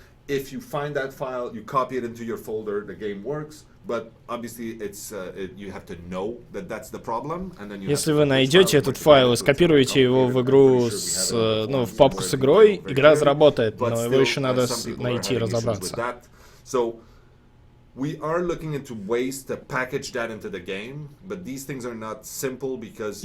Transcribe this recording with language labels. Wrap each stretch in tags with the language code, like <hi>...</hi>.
<en>if you find that file, you copy it into your folder, the game works. But obviously, you have to know that that's the problem, and then you.</en> <ru>Если вы найдете этот файл и скопируете его в игру в папку с игрой, игра заработает, но его еще надо найти и разобраться.</ru> <en>So we are looking into ways to package that into the game, but these things are not simple because</en>